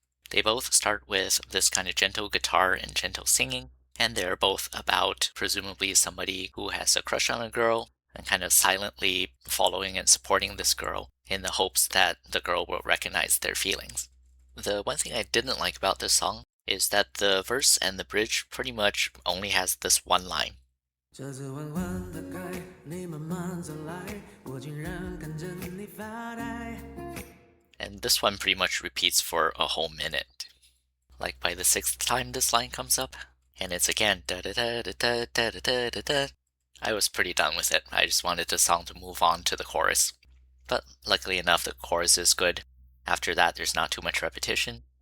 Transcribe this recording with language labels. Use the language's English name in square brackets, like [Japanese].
[English] They both start with this kind of gentle guitar and gentle singing, and they're both about presumably somebody who has a crush on a girl and kind of silently following and supporting this girl in the hopes that the girl will recognize their feelings. The one thing I didn't like about this song is that the verse and the bridge pretty much only has this one line. [Chinese] 这次缓缓地开，你慢慢走来，我竟然看着你发呆。 [English] And this one pretty much repeats for a whole minute. Like by the 6th time this line comes up, and it's again da da da da da da da da da. I was pretty done with it. I just wanted the song to move on to the chorus. But luckily enough, the chorus is good. After that, there's not too much repetition.